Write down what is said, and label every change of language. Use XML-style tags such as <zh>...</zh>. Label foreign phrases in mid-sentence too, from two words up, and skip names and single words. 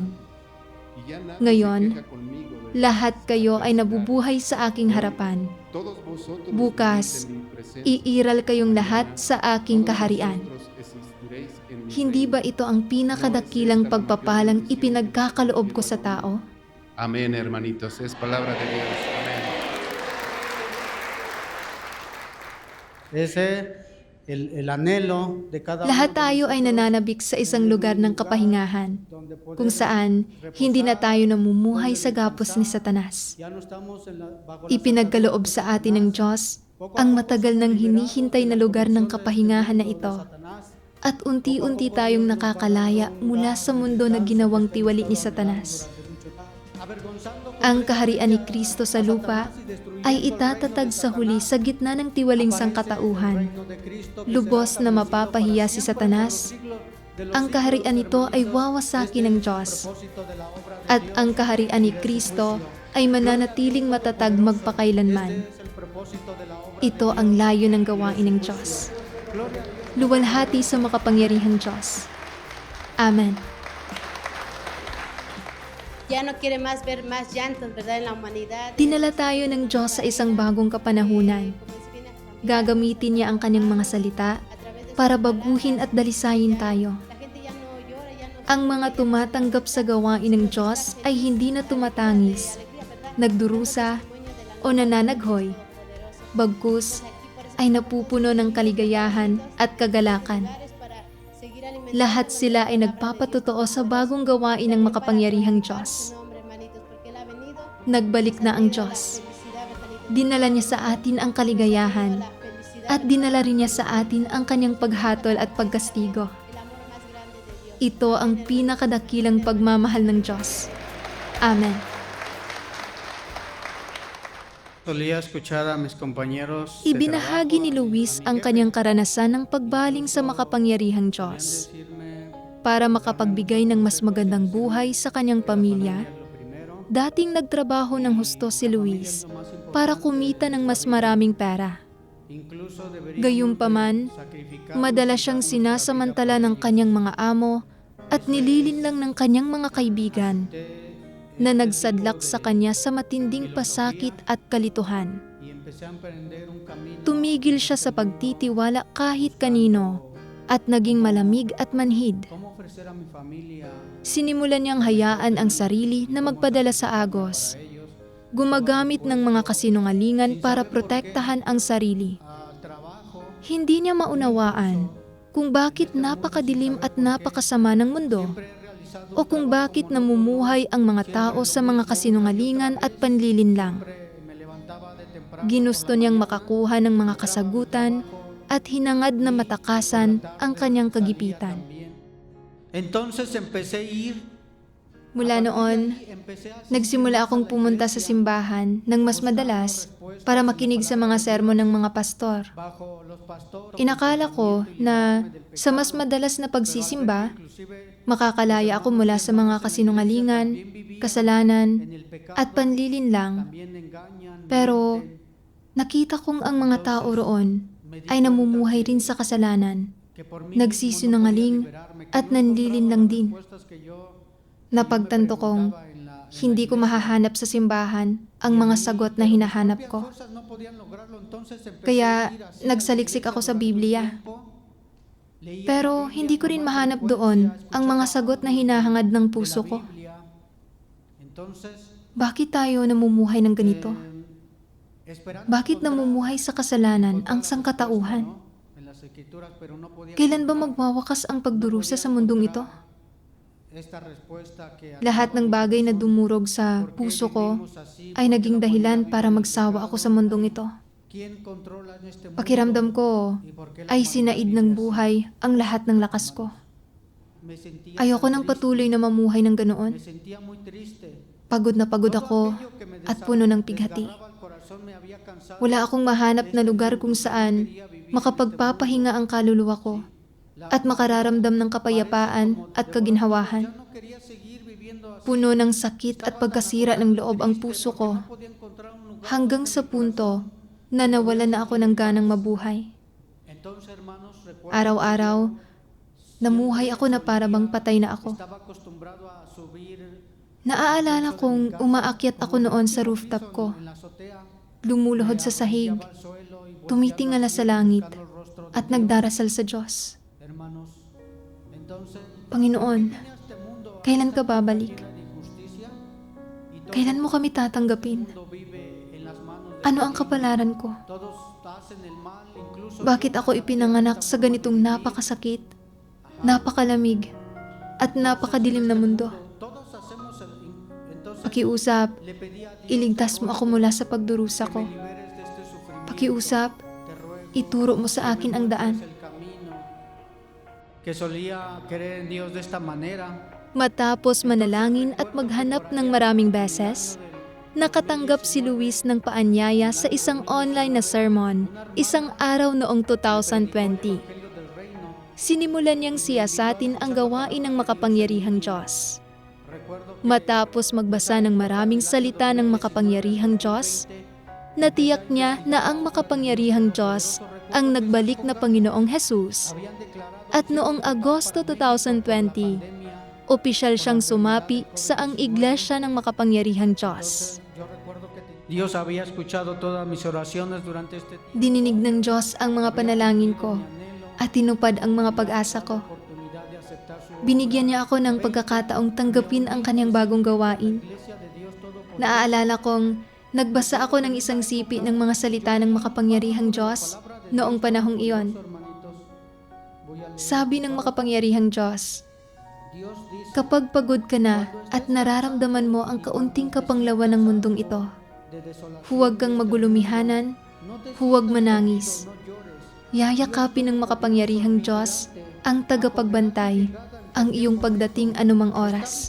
<tl>Ngayon, lahat kayo ay nabubuhay sa aking harapan. Bukas, iiral kayong lahat sa aking kaharian. Hindi ba ito ang pinakadakilang pagpapalang ipinagkakaloob ko sa tao?</tl> <es>Amén, hermanitos. Es palabra de Dios. Amén. Ese el anhelo de cada</es> <tl>Lahat</tl> <es>uno</es> <tl>tayo ay nananabik sa isang lugar ng kapahingahan, kung saan hindi na tayo namumuhay sa gapos ni Satanas.</tl> <es>ya no estamos bajo la</es> <tl>Ipinagkaloob sa atin ng Diyos ang matagal nang hinihintay na lugar ng kapahingahan na ito, at unti-unti tayong nakakalaya mula sa mundo na ginawang tiwali ni Satanas. Ang kaharian ni Kristo sa lupa ay itatatag sa huli sa gitna ng tiwaling sangkatauhan. Lubos na mapapahiya si Satanas. Ang kaharian nito ay wawasakin ng Diyos. At ang kaharian ni Kristo ay mananatiling matatag magpakailanman. Ito ang layo ng gawain ng Diyos. Luwalhati sa makapangyarihang Diyos. Amen.</tl> <es>Ya no quiere más ver más llantos, ¿verdad? En la humanidad.</es> <tl>Dinala tayo ng Diyos sa isang bagong kapanahunan. Gagamitin niya ang kanyang mga salita para baguhin at dalisayin tayo.</tl> <es>La gente ya no llora, ya no</es> <tl>Ang mga tumatanggap sa gawain ng Diyos ay hindi na tumatangis, nagdurusa, o nananaghoy. Bagkus ay napupuno ng kaligayahan at kagalakan. Lahat sila ay nagpapatotoo sa bagong gawain ng makapangyarihang Diyos. Nagbalik na ang Diyos. Dinala niya sa atin ang kaligayahan, at dinala rin niya sa atin ang kanyang paghatol at pagkastigo. Ito ang pinakadakilang pagmamahal ng Diyos. Amen.</tl> <es>solía escuchar a mis compañeros de</es> <tl>Ibinahagi ni</tl> <es>trabajo,</es> <tl>Luis</tl> <es>a mi</es> <tl>ang</tl> <es>jefe,</es> <tl>kanyang karanasan ng pagbaling sa makapangyarihang Diyos</tl> <es>decirme,</es> <tl>para makapagbigay ng mas magandang buhay sa kanyang pamilya.</tl> <es>lo primero,</es> <tl>Dating nagtrabaho ng husto si Luis para kumita ng mas maraming pera.</tl> <es>incluso deberíamos</es> <tl>Gayunpaman,</tl> <es>sacrificar</es> <tl>madalas siyang sinasamantala ng kanyang mga amo at nililinlang ng kanyang mga kaibigan na nagsadlak sa kanya sa matinding pasakit at kalituhan.</tl> <es>y empecé a emprender un camino</es> <tl>Tumigil siya sa pagtitiwala kahit kanino at naging malamig at manhid.</tl> <es>cómo ofrecer a mi familia</es> <tl>Sinimulan niyang hayaan ang sarili na magpadala sa Agos, gumagamit ng mga kasinungalingan para protektahan ang sarili.</tl> <es>trabajo.</es> <tl>Hindi niya maunawaan kung bakit napakadilim at napakasama ng mundo, o kung bakit namumuhay ang mga tao sa mga kasinungalingan at panlilinlang.</tl> <es>Me levantaba de temprano.</es> <tl>Ginusto niyang makakuha ng mga kasagutan at hinangad na matakasan ang kanyang kagipitan.</tl> <es>Entonces empecé a ir.</es> <tl>Mula noon,</tl> <es>Empecé a</es> <tl>nagsimula akong pumunta sa simbahan ng mas madalas para makinig sa mga sermon ng mga pastor.</tl> <es>bajo los pastores.</es> <tl>Inakala ko na sa mas madalas na pagsisimba,</tl> <es>Inclusive</es> <tl>makakalaya ako mula sa mga kasinungalingan, kasalanan,</tl> <es>en el pecado</es> <tl>at panlilinlang.</tl> <es>también engañan.</es> <tl>Pero nakita kong ang mga tao roon ay namumuhay rin sa kasalanan,</tl> <es>Que por mí</es> <tl>nagsisinungaling at nanlilinlang din.</tl> <es>respuestas que yo</es> <tl>Napagtanto kong</tl> <es>en la</es> <tl>hindi ko mahahanap sa simbahan ang mga sagot na hinahanap ko.</tl> <es>fuerzas no podían lograrlo, entonces empecé</es> <tl>Kaya</tl> <es>a ir así</es> <tl>nagsaliksik ako sa Biblia.</tl> <es>leía</es> <tl>Pero hindi ko rin mahanap doon ang mga sagot na hinahangad ng puso ko.</tl> <es>Biblia. Entonces,</es> <tl>Bakit tayo namumuhay ng ganito?</tl> <es>esperando</es> <tl>Bakit namumuhay sa kasalanan ang sangkatauhan?</tl> <es>en las escrituras, pero no podía</es> <tl>Kailan ba magwawakas ang pagdurusa sa mundong ito?</tl> <es>esta respuesta que</es> <tl>Lahat ng bagay na dumurog sa puso ko ay naging dahilan para magsawa ako sa mundong ito.</tl> <es>quién controla en este mundo</es> <tl>Pakiramdam ko</tl> <es>y por qué</es> <tl>ay sinaid ng buhay ang lahat ng lakas ko.</tl> <es>me sentía</es> <tl>Ayoko nang patuloy na mamuhay ng ganoon.</tl> <es>me sentía muy triste.</es> <tl>Pagod na pagod ako at puno ng pighati.</tl> <es>Desgarraba el corazón, me había cansado.</es> <tl>Wala akong mahanap na lugar kung saan makapagpapahinga ang kaluluwa ko at makararamdam ng kapayapaan at kaginhawahan.</tl> <es>No quería seguir viviendo así.</es> <tl>Puno ng sakit at pagkasira ng loob ang puso ko</tl> <es>Podía encontrar un lugar.</es> <tl>hanggang sa punto na nawalan na ako ng ganang mabuhay.</tl> <es>Entonces, hermanos, recuerdo</es> <tl>Araw-araw, namuhay ako na para bang patay na ako.</tl> <es>estaba acostumbrado a subir</es> <tl>Naaalala kong umaakyat ako noon sa rooftop ko,</tl> <es>en la azotea,</es> <tl>lumuluhod sa sahig,</tl> <es>al suelo y</es> <tl>tumitingala sa langit,</tl> <es>buscando el rostro de</es> <tl>at nagdarasal sa Diyos.</tl> <es>hermanos. Entonces,</es> <tl>Panginoon,</tl> <es>en este mundo</es> <tl>kailan ka babalik?</tl> <es>de injusticia y todo</es> <tl>Kailan mo kami tatanggapin?</tl> <es>el mundo vive en las manos de</es> <tl>Ano ang kapalaran ko?</tl> <es>todos hacen el mal, incluso</es> <tl>Bakit ako ipinanganak sa ganitong napakasakit, napakalamig, at napakadilim na mundo?</tl> <es>todos hacemos entonces</es> <tl>Pakiusap,</tl> <es>le pedí a Dios</es> <tl>iligtas mo ako mula sa pagdurusa ko.</tl> <es>liberes de este sufrimiento.</es> <tl>Pakiusap,</tl> <es>Te ruego</es> <tl>ituro mo sa akin ang daan.</tl> <es>el camino que solía querer en Dios de esta manera.</es> <tl>Matapos manalangin at maghanap ng maraming beses, nakatanggap si Luis ng paanyaya sa isang online na sermon, isang araw noong 2020.</tl> <es>Evangelio del reino.</es> <tl>Sinimulan niyang siyasatin ang gawain ng makapangyarihang Diyos.</tl> <es>Recuerdo que</es> <tl>Matapos magbasa ng maraming salita ng makapangyarihang Diyos, natiyak niya na ang makapangyarihang Diyos ang nagbalik na Panginoong Jesus.</tl> <es>habían declarado</es> <tl>At noong Agosto 2020, opisyal siyang sumapi sa ang iglesia ng makapangyarihang Diyos.</tl> <es>yo recuerdo que Dios había escuchado todas mis oraciones durante este tiempo.</es> <tl>Dininig ng Diyos ang mga panalangin ko at tinupad ang mga pag-asa ko.</tl> <es>Oportunidad de aceptar su</es> <tl>Binigyan niya ako ng pagkakataong tanggapin ang kanyang bagong gawain.</tl> <es>iglesia de Dios Todopoderoso.</es> <tl>Naaalala kong nagbasa ako ng isang sipi ng mga salita ng makapangyarihang Diyos noong panahong iyon.</tl> <es>Hermanitos, voy a leer.</es> <tl>Sabi ng makapangyarihang Diyos,</tl> <es>Dios dice</es> <tl>kapag pagod ka na at nararamdaman mo ang kaunting kapanglawan ng mundong ito,</tl> <es>de desolación,</es> <tl>huwag kang magulumihanan,</tl> <es>no te</es> <tl>huwag manangis.</tl> <es>no llores.</es> <tl>Yayakapin ng makapangyarihang Diyos ang tagapagbantay ang iyong pagdating anumang oras.</tl>